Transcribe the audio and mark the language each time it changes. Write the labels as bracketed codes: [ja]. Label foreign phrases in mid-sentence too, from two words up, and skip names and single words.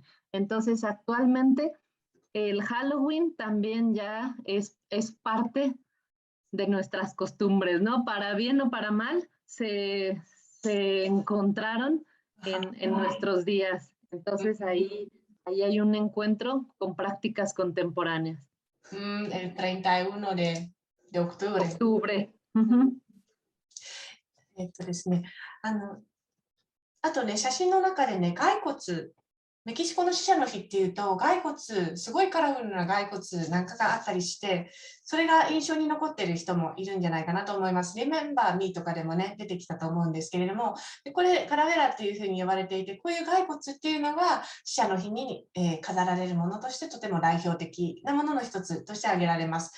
[es] Entonces, actualmente el Halloween también ya es parte de nuestras costumbres, ¿no? Para bien o para mal, se encontraron en nuestros días. Entonces, ahí hay un encuentro con prácticas contemporáneas. El 31de octubre. Octubre. Uh-huh. [ja] ですね、あとね、写真の中でね、骸骨、メキシコの死者の日っていうと、骸骨、すごいカラフルな骸骨なんかがあったりして、それが印象に残っている人もいるんじゃないかなと思います。Remember Me とかでもね、出てきたと思うんですけれども、でこれ、カラベラっていうふうに呼ばれていて、こういう骸骨っていうのが死者の日に、飾られるものとしてとても代表的なものの一つとして挙げられます。